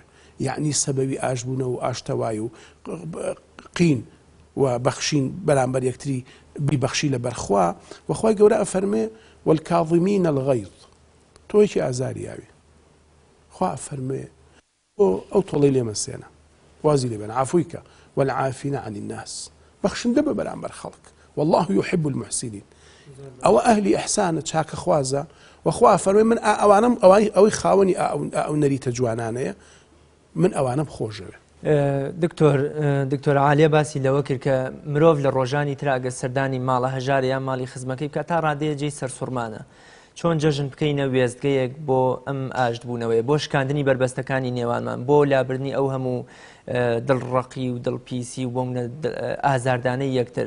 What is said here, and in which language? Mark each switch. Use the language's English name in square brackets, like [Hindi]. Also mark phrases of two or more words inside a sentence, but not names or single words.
[Central Kurdish] یعنی سەبەوی ئاشبوونەوە و ئاشتەوای و قین و بەخشین بەرامبەر یەکتری بیبەخشی لە بەرخوا. وەخوای گەورە ئەفەرمێ [Arabic] والکاظمین الغەیظ [Central Kurdish] تۆیەکی ئازاریاوی خوا ئەفەرمێ ئەو تۆڵەی لێمەسێنە وازی لێبێنە عەفویکە [Arabic] والعافین عن الناس [Central Kurdish] بەخشندە بە بەرامبەر خەڵک [Arabic] والله يحب المحسنين. [Central Kurdish] ئەوە ئەهلی ئەحسانە چاکە خوازە وەخوا فەرمێ من ئەوانم ئەوەی خاوەنی ئەو نەریتە جوانانەیە من ئەوانم خۆشەوێ. دکتۆر عالیە باسی لەوە کرد کە مرۆڤ لە ڕۆژانی تراگە سەردانی ماڵە هەژار یان ماڵی خزمەکەی بکات تا ڕادەیەجێی سەرسوڕمانە چۆن جەژن بکەینە وێستگەیەک بۆ ئەم ئاشتبوونەوەی بۆ شکاندنی بربەستەکانی نێوانمان بۆ لابردنی ئەو هەموو دڵڕەقی و دڵپیسی و بۆ ئازاردانەی یەکتر.